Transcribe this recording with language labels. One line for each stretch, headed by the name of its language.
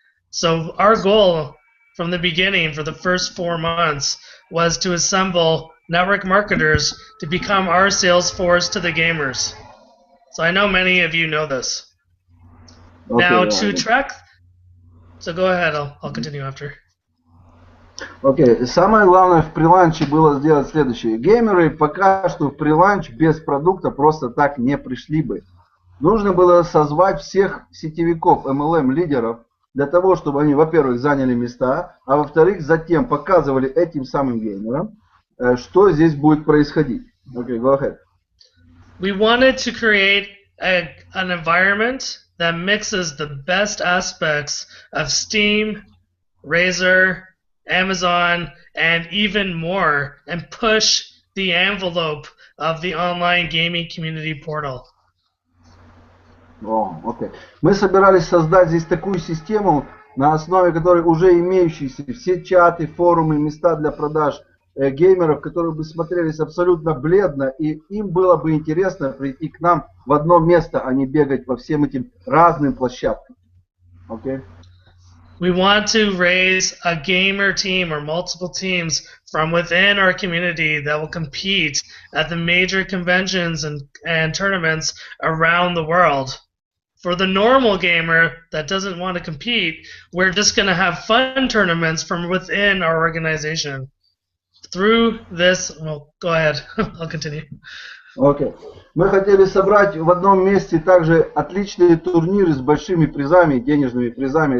English: So our goal from the beginning for the first 4 months was to assemble network marketers to become our sales force to the gamers. So I know many of you know this. Okay, Now to track, so go ahead, I'll continue after.
Russian: Окей. Самое главное в приланче было сделать следующее. Геймеры пока что в приланч без продукта просто так не пришли бы. Нужно было созвать всех сетевиков, MLM-лидеров, для того, чтобы они, во-первых, заняли места, а во-вторых, затем показывали этим самым геймерам, что здесь будет происходить.
English: Okay, go ahead. We wanted to create an environment that mixes the best aspects of Steam, Razer, Amazon, and even more, and push the envelope of the online gaming community portal.
Russian: О, окей. Мы собирались создать здесь такую систему, на основе которой уже имеющиеся все чаты, форумы, места для продаж геймеров, которые бы смотрелись абсолютно бледно, и им было бы интересно прийти к нам в одно место, а не бегать по всем этим разным площадкам.
English: Okay? We want to raise a gamer team or multiple teams from within our community that will compete at the major conventions and tournaments around the world. For the normal gamer that doesn't want to compete, we're just going to have fun tournaments from within our organization. Through this, well, go ahead, I'll continue.
Russian: Окей. Мы хотели собрать в одном месте также отличные турниры с большими призами, денежными призами.